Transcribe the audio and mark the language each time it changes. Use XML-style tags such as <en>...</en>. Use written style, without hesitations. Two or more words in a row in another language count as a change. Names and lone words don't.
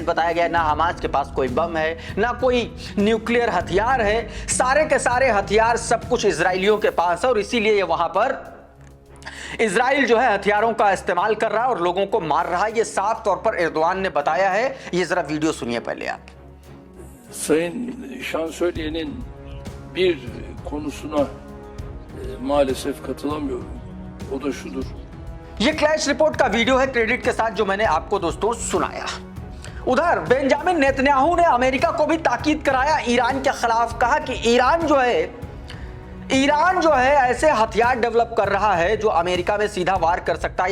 <hi>बताया गया ना हमास के पास कोई बम है ना कोई न्यूक्लियर हथियार है, सारे के सारे हथियार सब कुछ इजरायलियों के पास है और इसीलिए ये वहां पर इजराइल जो है हथियारों का इस्तेमाल कर रहा है और लोगों को मार रहा है। ये साफ तौर पर एर्दोआन ने बताया है। ये जरा वीडियो सुनिए पहले आप।</hi> <tr>Sayın Şansölye'nin bir konusuna maalesef katılamıyorum. O da şudur.</tr> <hi>ये क्लैश रिपोर्ट का वीडियो है क्रेडिट के साथ जो मैंने आपको दोस्तों सुनाया। उधर बेंजामिन नेतन्याहू ने अमेरिका को भी ताकीद कराया ईरान के खिलाफ, कहा कि ईरान जो है ऐसे हथियार डेवलप कर रहा है जो अमेरिका में सीधा वार कर सकता है।</hi>